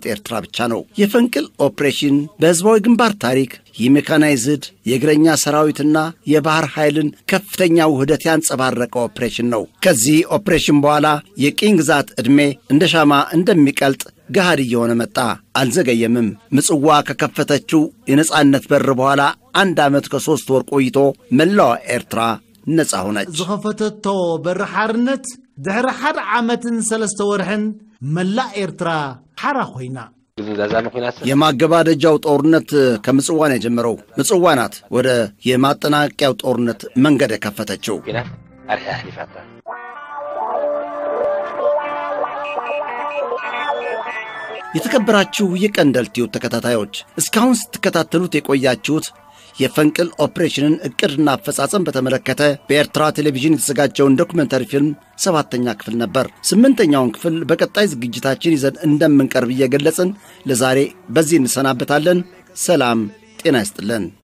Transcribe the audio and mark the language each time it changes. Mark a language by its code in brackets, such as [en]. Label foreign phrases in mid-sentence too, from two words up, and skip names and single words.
[am] ኤርትራ ብቻ ነው። የፈንቅል ኦፕሬሽን በህዝባዊ ግንባር ታሪክ የሜካናይዝድ የእግረኛ ሰራዊትና የባህር ኃይልን ከፍተኛ ውህደት ያንጸባረቀ ኦፕሬሽን ነው። ከዚህ ኦፕሬሽን በኋላ የቅኝ ግዛት ዕድሜ እንደ ሻማ እንደሚቀልጥ ገሃድ እየሆነ መጣ። አልዘገየምም። ምጽዋ ከከፈተችው የነጻነት በር በኋላ 1 ዓመት ከ3 ወር ቆይቶ መላው ኤርትራ ነጻ ሆነች። [ti] ዝኸፈተቶ በር ሓርነት ድሕሪ 1 ዓመትን 3 ወርሕን መላእ ኤርትራ ሓራ ኮይና [am] የማገባደጃው ጦርነት ከምጽዋ ነው የጀመረው። ምጽዋ ናት ወደ የማጠናቀቂያው ጦርነት መንገድ የከፈተችው። የተከበራችሁ የቀንደል ቲዩብ ተከታታዮች እስካሁን ስትከታተሉት የቆያችሁት የፈንቅል ኦፕሬሽንን እቅድና አፈጻጸም በተመለከተ በኤርትራ ቴሌቪዥን የተዘጋጀውን ዶክመንታሪ ፊልም 7ኛ ክፍል ነበር። 8ኛውን ክፍል በቀጣይ ዝግጅታችን ይዘን እንደምንቀርብ እየገለጽን ለዛሬ በዚህ እንሰናበታለን። ሰላም ጤና ይስጥልን።